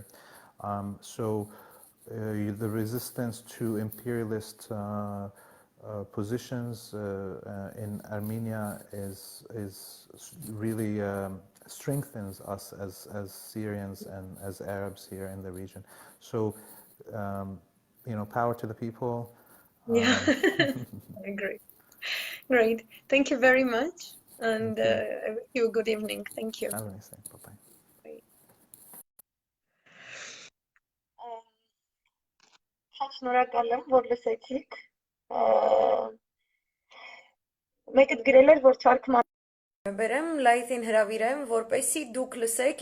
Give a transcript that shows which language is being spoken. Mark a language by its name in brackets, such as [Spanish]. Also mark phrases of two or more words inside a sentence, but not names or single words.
[English] So the resistance to imperialist positions in Armenia is really strengthens us as Syrians and as Arabs here in the region. So, you know, power to the people. Yeah, I agree. Great. Thank you very much. And I wish you a good evening. Thank you. Have a nice day. Bye-bye. [Armenian] Շնորհակալ եմ, որ լսեցիք։ Մեկը գրել էր, որ թարգման բերեմ, լայթին հրավիրեմ, որպեսզի դուք լսեք